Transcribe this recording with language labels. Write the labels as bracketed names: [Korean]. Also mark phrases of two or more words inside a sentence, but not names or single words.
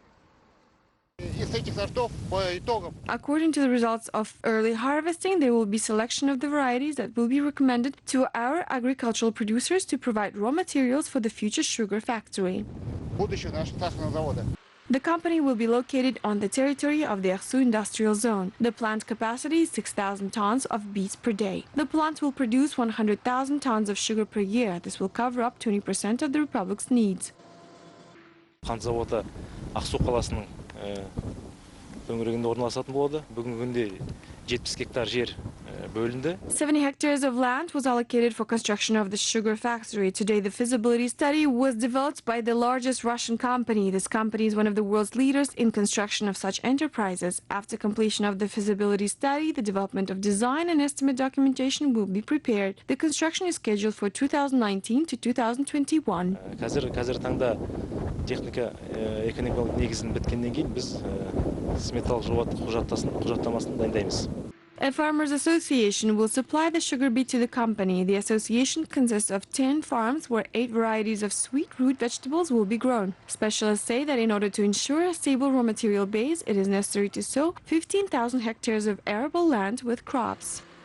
[English] According to the results of early harvesting, there will be selection of the varieties that will be recommended to our agricultural producers to provide raw materials for the future sugar factory. The company will be located on the territory of the Aksu industrial zone. The plant capacity is 6,000 tons of beets per day. The plant will produce 100,000 tons of sugar per year. This will cover up 20% of the republic's needs. [Kazakh] Қант зауыты Ақсу қаласының төңірегінде орналасатын болады. Бүгінгі күнде 70 гектар жер бөлінді. [English] 70 hectares of land was allocated for construction of the sugar factory. Today, the feasibility study was developed by the largest Russian company. This company is one of the world's leaders in construction of such enterprises. After completion of the feasibility study, the development of design and estimate documentation will be prepared. The construction is scheduled for 2019 to 2021. [Kazakh] Қазір таңда техника экономикалық негізін біткеннен кейін біз сметалық құжаттамасын дайындаймыз. [English] A farmers' association will supply the sugar beet to the company. The association consists of 10 farms where 8 varieties of sweet root vegetables will be grown. Specialists say that in order to ensure a stable raw material base, it is necessary to sow 15,000 hectares of arable land with crops.